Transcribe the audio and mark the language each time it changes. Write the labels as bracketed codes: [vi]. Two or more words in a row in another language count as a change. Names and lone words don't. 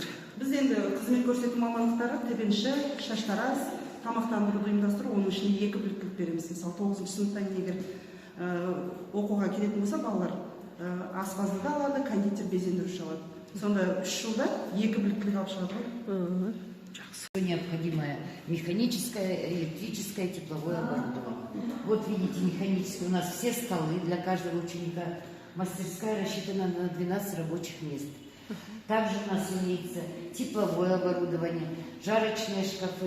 [kk] Біз енді қызмет көрсету мамандықтары тебенші, шаштараз, тамақтандыруды ұйымдастыру, оның ішінде 2 біліктілік береміз. Мысалы 9-шы сыныптан егер оқуға келетін болса, балалар аспаздық алады, кондитер, безендіруші алады. Сонда 3 жылда 2 біліктілік алып шығады. [ru] Необходимое механическое, электрическое, тепловое оборудование. Вот видите, механическое. У нас все столы для каждого ученика. Мастерская рассчитана на 12 рабочих мест. Также у нас имеется тепловое оборудование, жарочные шкафы.